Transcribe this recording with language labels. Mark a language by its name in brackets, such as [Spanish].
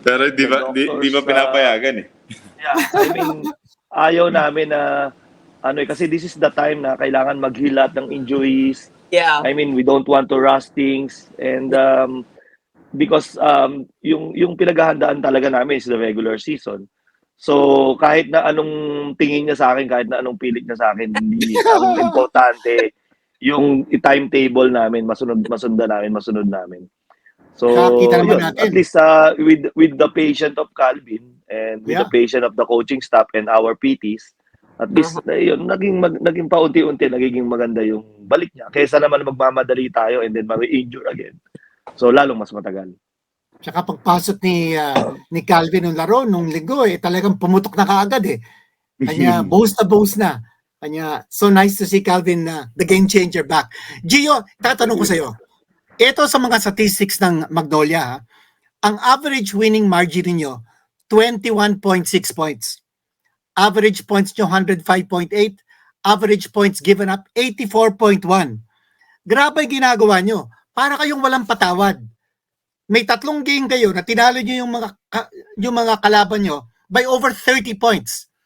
[Filipino] Pero di ba pinapayagan eh. Yeah, I mean, ayaw namin na kasi [English] this is the time [Filipino] na kailangan mag-heal lahat ng injuries. [English] Yeah. I mean, we don't want to rush things, and because [Filipino] yung pinaghahandaan talaga namin [English] is the regular season. [Filipino] So kahit na anong tingin niya sa akin, kahit na anong pilit niya sa akin, hindi ang importante yung timetable namin, masunod namin. So Nakakita naman yun, natin. [English] at least with the patient of Calvin and with the Yeah. patient of the coaching staff and our PTs, at least yun, [Filipino] naging paunti-unti nagiging maganda yung balik niya. Kaysa naman magmamadali tayo [English] and then [Filipino] ma-injure again. So lalong mas matagal. Tsaka pagpasok ni Calvin ng laro nung linggo, talagang pumutok na kaagad eh. Kanya, boast na. [English] Kanya, so nice to see Calvin na the game changer back. [Filipino] Gio, tatanong ko sa'yo. Ito sa mga statistics ng Magnolia, ha? Ang average winning margin niyo 21.6 points. Average points nyo 105.8. Average points given up 84.1. Grabe ginagawa nyo. Para kayong walang patawad. May 3 game kayo na tinalo nyo yung mga kalaban nyo by over 30 points.